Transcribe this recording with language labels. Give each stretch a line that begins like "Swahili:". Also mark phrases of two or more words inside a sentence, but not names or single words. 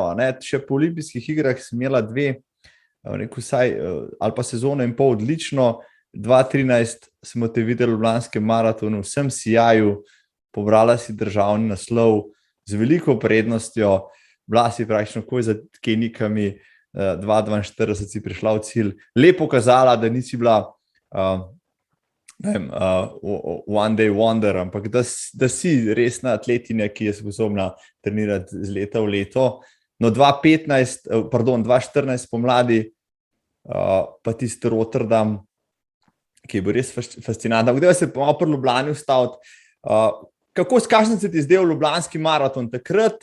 Slovenian: še po olimpijskih igrah si imela 2, rekel vsaj, ali pa sezono in pol odlično, 2013 smo te videli v Ljubljanskem maratonu, vsem sijaju, pobrala si državni naslov z veliko prednostjo, bila si praktično takoj za Kenijkami, 2:42 si prišla v cilj, lepo kazala, da nisi bila
English: one day wonder,
Slovenian: ampak da si resna atletinja, ki je sposobna trenirati z leta v leto. No, 2014 pomladi, pa tisti Rotterdam, ki je bil res fascinantno. Kdaj se pa malo pri Ljubljani ustaviti? Kakšen se ti zdel Ljubljanski maraton takrat?